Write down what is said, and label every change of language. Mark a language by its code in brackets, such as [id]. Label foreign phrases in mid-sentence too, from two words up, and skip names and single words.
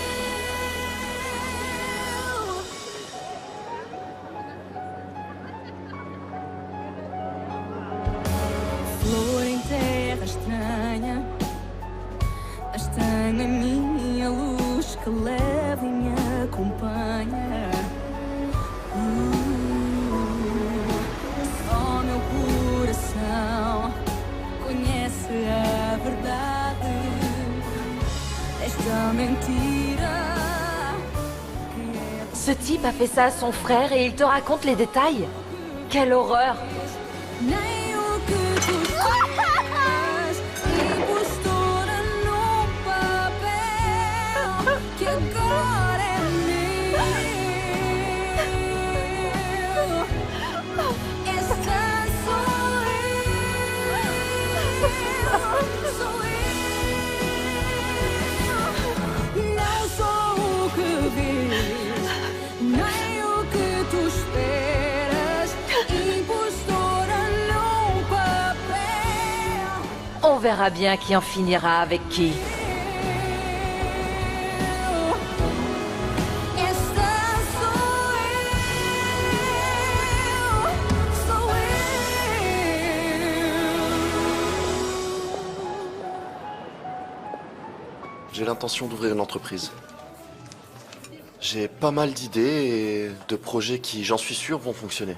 [pt] Flor em terra estranha, mas tenho a minha luz que leva e me acompanha. Só meu coração conhece a verdade desta mentira. [fr] Ce type a fait ça à son frère et il te raconte les détails? Quelle horreur! [pt] Nem o que tu esperas, impostora num papel que agora é meu. Essa sou eu, não sou o que vês, nem o que tu esperas, impostora num papel. [fr] On verra bien qui en finira avec qui. [pt] Essa sou [fr] J'ai l'intention d'ouvrir une entreprise. J'ai pas mal d'idées et de projets qui, j'en suis sûr, vont fonctionner.